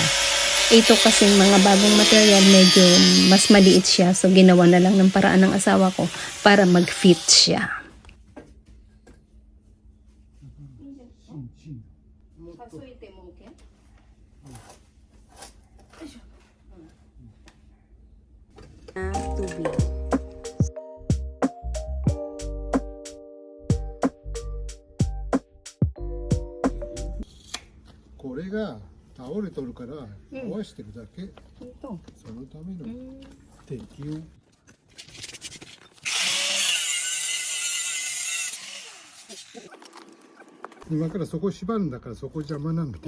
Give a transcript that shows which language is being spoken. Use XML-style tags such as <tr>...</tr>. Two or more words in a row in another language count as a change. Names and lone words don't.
<tl>Ito kasing mga bagong material medyo mas maliit siya, so ginawa na lang ng paraan ng asawa ko para mag-fit siya. Tubig.</tl> <ja>これが倒れとるから合わせてるだけ、そのための適用。今からそこ縛るんだからそこ邪魔なんだけど。</ja>